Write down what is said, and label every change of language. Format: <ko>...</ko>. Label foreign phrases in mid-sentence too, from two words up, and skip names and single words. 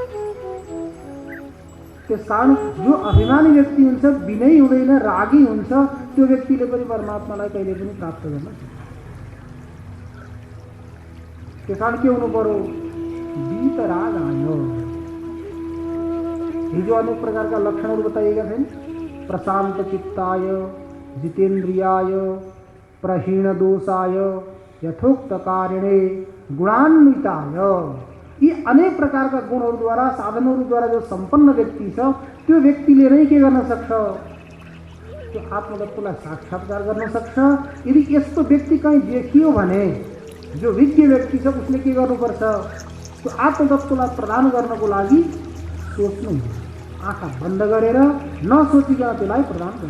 <ne>त्यस कारण जो अभिमानी व्यक्ति हुन्छ, विनयी हुँदैन, रागी हुन्छ, त्यो व्यक्तिले पनि परमात्मालाई कहिले पनि प्राप्त गर्न सक्दैन। त्यस कारण के हुनु पर्यो? वीतराग आयो। हिजो अनेक प्रकारका लक्षणहरू बताइएका छन्।</ne> <sa>प्रशान्त चित्ताय, जितेन्द्रियाय, प्रहीण दोषाय, यथोक्त कारिणे, गुणान्विताय।</sa> <ne>यी अनेक प्रकारका गुणहरूद्वारा साधनहरूद्वारा जो सम्पन्न व्यक्ति छ त्यो व्यक्तिले नै के गर्न सक्छ, त्यो आत्मतत्त्वलाई साक्षात्कार गर्न सक्छ। यदि यस्तो व्यक्ति कहीँ देखियो भने जो विज्ञ व्यक्ति छ उसले के गर्नुपर्छ, त्यो आत्मतत्त्वलाई प्रदान गर्नको लागि सोच्नु, आँखा बन्द गरेर नसोचिकन त्यसलाई प्रदान गर्नु।</ne>